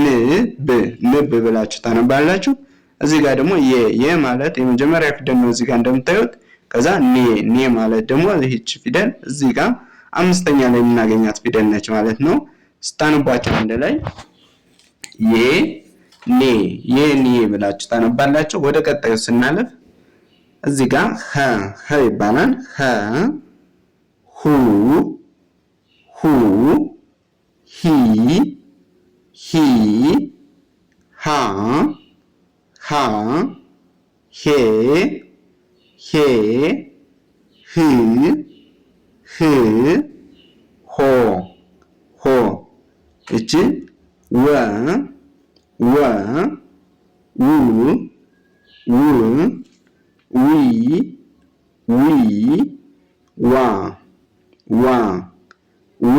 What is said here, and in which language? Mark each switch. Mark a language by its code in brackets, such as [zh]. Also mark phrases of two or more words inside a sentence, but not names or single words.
[am] ብ ንብ ብላችሁ ታነባላችሁ። እዚህ ጋር ደግሞ የ ማለት የመጀመሪያ ፊደል ነው እዚህ ጋር እንደምታዩት። ከዛ ኔ ማለት ደግሞ ይህች ፊደል እዚህ ጋር አምስተኛ ላይ የምናገኛት ፊደል ነች ማለት ነው። ስታነቧቸው አንድ ላይ ኔ ብላችሁ ታነባላችሁ። ወደ ቀጣዩ ስናለፍ እዚህ ጋር ሀ ይባላል። ሁ ሂ ሃ ሃ ሄ ሄ ህ ህ ሆ ሆ እቺ ወ ወ ው ው ዊ ዊ ዋ ዋ ዌ